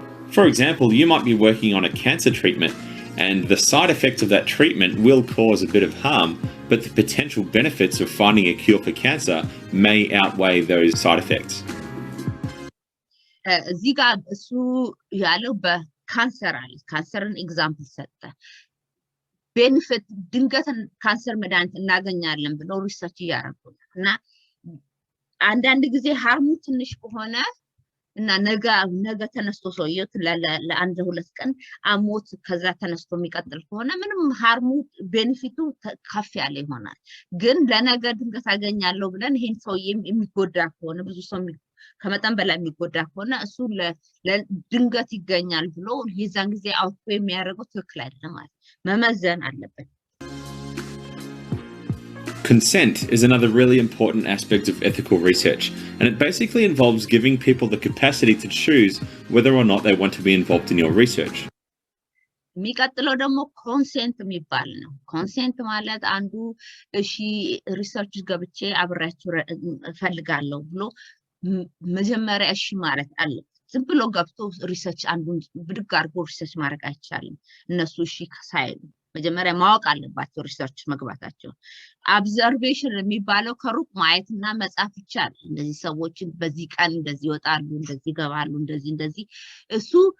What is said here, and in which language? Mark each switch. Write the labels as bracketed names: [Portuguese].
[English] For example, you might be working on a cancer treatment and the side effects of that treatment will cause a bit of harm, but the potential benefits of finding a cure for cancer may outweigh those side effects. [Amharic] እዚህ ጋር እሱ ያለው በካንሰር አለ። ካንሰርን ኤግዛምፕል ሰጠ። ቤኔፊት ድንገትን ካንሰር መድኃኒት እናገኛለን ብለው ሪሰርች እያደረጉ ነው እና አንዳንድ ጊዜ harmu ትንሽ ከሆነ እና ነገ ተነስቶ ሰውየው ለአንድ ሁለት ቀን አሞት ከዛ ተነስቶ የሚቀጥል ከሆነ ምንም harmu ቤኔፊቱ ከፍ ያለ ይሆናል። ግን ለነገ ድንገት አገኛለሁ ብለን ይሄን ሰውዬ የሚጎዳ ከሆነ ብዙ ሰው ከመጠን በላይ የሚጎዳ ከሆነ እሱ ለድንገት ይገኛል ብሎ የዛን ጊዜ አውቶ የሚያደርገው ትክክል አይደለም ማለት መመዘን አለበት። [English] Consent is another really important aspect of ethical research, and it basically involves giving people the capacity to choose whether or not they want to be involved in your research. [Amharic] የሚቀጥለው ደግሞ ኮንሴንት የሚባል ነው። ኮንሴንት ማለት አንዱ እሺ ሪሰርች ገብቼ አብራችሁ ፈልጋለሁ ብሎ መጀመሪያ እሺ ማለት አለበት። ዝም ብሎ ገብቶ ሪሰርች አንዱን ብድግ አድርጎ ሪሰርች ማድረግ አይቻልም። እነሱ እሺ ሳይሉ መጀመሪያ ማወቅ አለባቸው ሪሰርች መግባታቸው። ኦብዘርቬሽን የሚባለው ከሩቅ ማየትና መጻፍ ይቻላል። እንደዚህ ሰዎች በዚህ ቀን እንደዚህ ይወጣሉ፣ እንደዚህ ይገባሉ፣ እንደዚህ እሱ